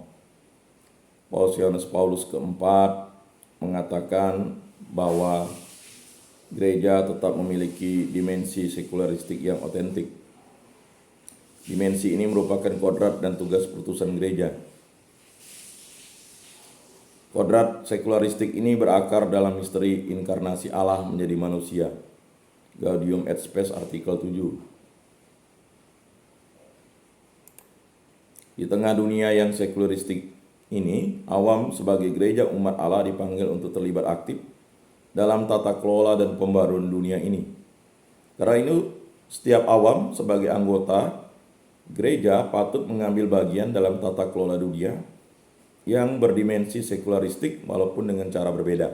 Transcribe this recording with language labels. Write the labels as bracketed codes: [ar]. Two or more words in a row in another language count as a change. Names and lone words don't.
[id] Paus Yohanes Paulus keempat mengatakan bahwa gereja tetap memiliki dimensi sekularistik yang otentik. Dimensi ini merupakan kodrat dan tugas perutusan gereja. Kodrat sekularistik ini berakar dalam misteri inkarnasi Allah menjadi manusia. Gaudium et Spes, artikel 7. Di tengah dunia yang sekularistik ini, awam sebagai gereja umat Allah dipanggil untuk terlibat aktif dalam tata kelola dan pembaruan dunia ini. Karena itu, setiap awam sebagai anggota gereja patut mengambil bagian dalam tata kelola dunia yang berdimensi sekularistik walaupun dengan cara berbeda.